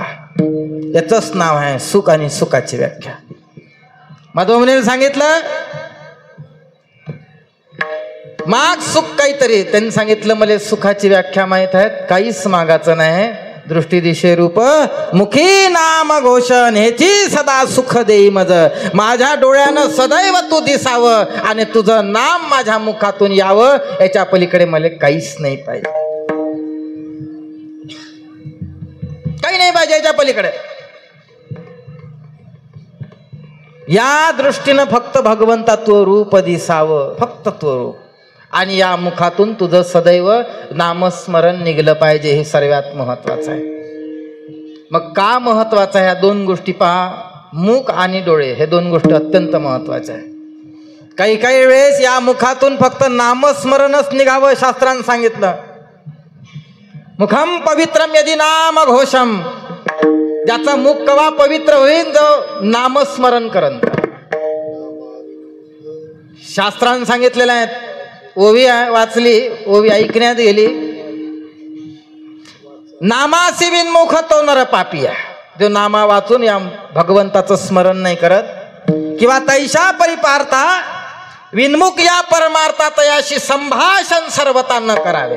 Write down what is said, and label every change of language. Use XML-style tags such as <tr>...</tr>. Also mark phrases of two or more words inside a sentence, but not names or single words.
<mr>याचंच नाव आहे सुख आणि सुखाची व्याख्या. माधवमुनीने सांगितलं माग सुख काहीतरी, त्यांनी सांगितलं मला सुखाची व्याख्या माहित आहेत, काहीच मागाचं नाही. दृष्टी दिशे रूप मुखी नाम घोषण, हेची सदा सुख देई मज. माझ्या डोळ्यानं सदैव तू दिसावं आणि तुझं नाम माझ्या मुखातून यावं, याच्या पलीकडे मला काहीच नाही पाहिजे, काही नाही पाहिजे याच्या पलीकडे. या दृष्टीनं फक्त भगवंता तो रूप दिसावं, फक्त तो रूप, आणि या मुखातून तुझं सदैव नामस्मरण निघलं पाहिजे, हे सर्वात महत्वाचं आहे. मग का महत्वाचं आहे? ह्या 2 गोष्टी पहा, मुख आणि डोळे, हे 2 गोष्टी अत्यंत महत्वाच्या आहे. काही काही वेळेस या मुखातून फक्त नामस्मरणच निघावं, शास्त्रानं सांगितलं.</mr> <sa>मुखम पवित्रम यदि नाम घोषम,</sa> <mr>ज्याचा मुख कवा पवित्र होईल जो नामस्मरण करन. शास्त्रानं सांगितलेलं आहे. ओवी वाचली, ओवी ऐकण्यात गेली. नामासी विनमुख तो नर पापिया, जो नामा वाचून या भगवंताचं स्मरण नाही करत किंवा तैशा परिपार्था विनमुख या परमार्था तयाशी संभाषण सर्वता न करावे.</mr>